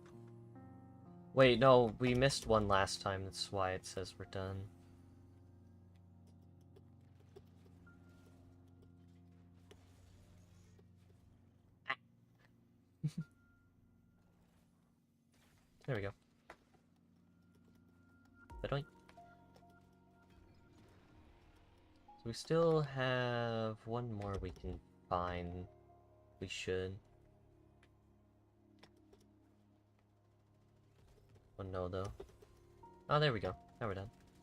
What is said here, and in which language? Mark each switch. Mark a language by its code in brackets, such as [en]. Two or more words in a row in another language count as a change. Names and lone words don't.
[en] Wait, no, we missed one last time. That's why it says we're done. There we go. Ba-doink. So we still have one more we can find. We should. Oh no, though. Oh, there we go. Now we're done.